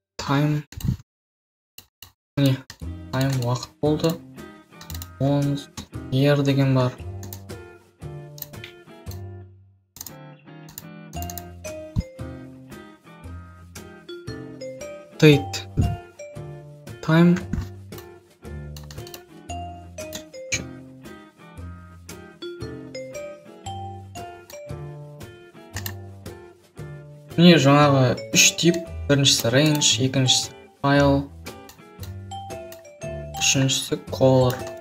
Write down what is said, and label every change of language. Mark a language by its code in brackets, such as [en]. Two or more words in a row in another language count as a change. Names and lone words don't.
[kk] time. Міне time уақыт болды. [en] Once year [kk] деген бар. [en] Date time. [kk] Міне жаңағы үш тип. Біріншісі range, екіншісі file, үшіншісі color.